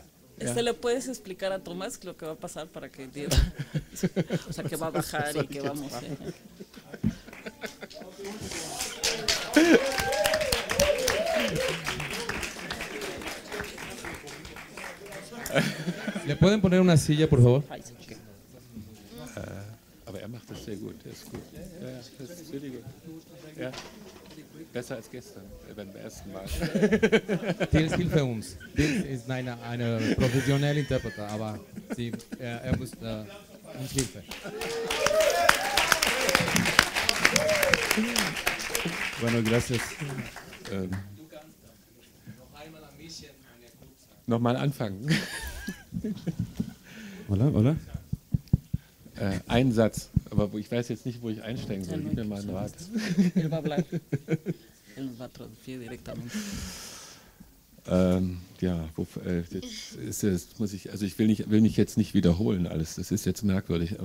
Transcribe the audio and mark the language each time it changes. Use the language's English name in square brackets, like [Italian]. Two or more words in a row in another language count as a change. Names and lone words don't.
[Spanish] ¿Le puedes explicar a Tomás lo que va a pasar para que entienda? O sea, que va a bajar y que vamos. ¿Le pueden poner una silla, por favor? [German] Aber macht das sehr gut, ist gut. Ja, das ist really gut. Ja. Besser als gestern, beim ersten Mal. Till hilfe uns. Till ist eine professionelle Interpreter, aber muss uns Hilfe. [Spanish] Bueno, gracias. [German] Nochmal anfangen. [Spanish] Hola. [German] Ein Satz, aber ich weiß jetzt nicht, wo ich einsteigen soll. Gib mir mal einen Rat. [Spanish] Él va a hablar. Él nos va a traducir directamente. [German] Ja, jetzt ist es, muss ich, also ich will mich jetzt nicht wiederholen alles. Das ist jetzt merkwürdig.